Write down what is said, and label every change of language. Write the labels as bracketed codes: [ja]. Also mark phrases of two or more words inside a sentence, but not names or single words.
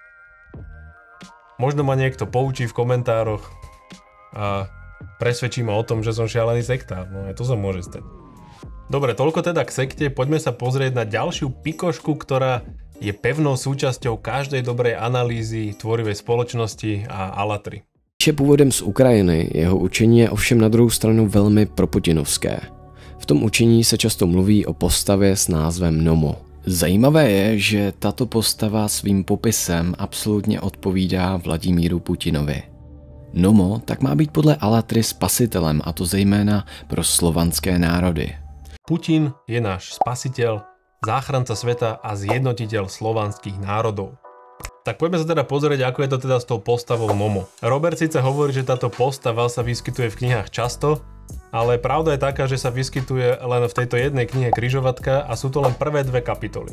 [sk] Možno ma niekto poučí v komentároch a presvedčí ma o tom, že som šialený sektár. No aj to sa môže stať. Dobre, toľko teda k sekte, poďme sa pozrieť na ďalšiu pikošku, ktorá je pevnou súčasťou každej dobrej analýzy tvorivej spoločnosti a Alatry. [cs] Je původem z Ukrajiny, jeho učení je ovšem na druhou stranu velmi proputinovské. V tom učení se často mluví o postavě s názvem Nomo. Zajímavé je, že tato postava svým popisem absolutně odpovídá Vladimíru Putinovi. Nomo tak má být podle Alatry spasitelem, a to zejména pro slovanské národy. [sk] Putin je náš spasiteľ, záchranca sveta a zjednotiteľ slovanských národov. Tak poďme sa teda pozrieť, ako je to teda s tou postavou Nomo. Robert síce hovorí, že táto postava sa vyskytuje v knihách často, ale pravda je taká, že sa vyskytuje len v tejto jednej knihe Križovatka a sú to len prvé dve kapitoly.